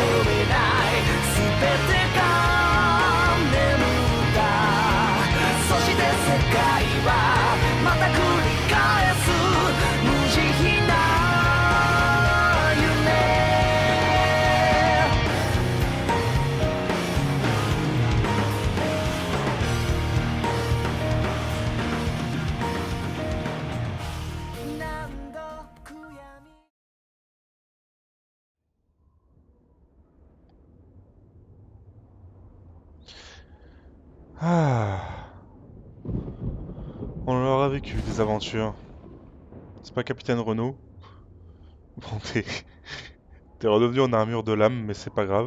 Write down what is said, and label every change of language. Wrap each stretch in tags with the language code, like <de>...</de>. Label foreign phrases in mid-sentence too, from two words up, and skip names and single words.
<ja>えない全てが眠ったそして世界はまた繰り返す無慈悲な夢何度悔やみ Ah.</ja> <fr>On aura vécu des aventures. C'est pas Capitaine Renault. Bon, t'es redevenu en armure de lame, mais c'est pas grave.</fr>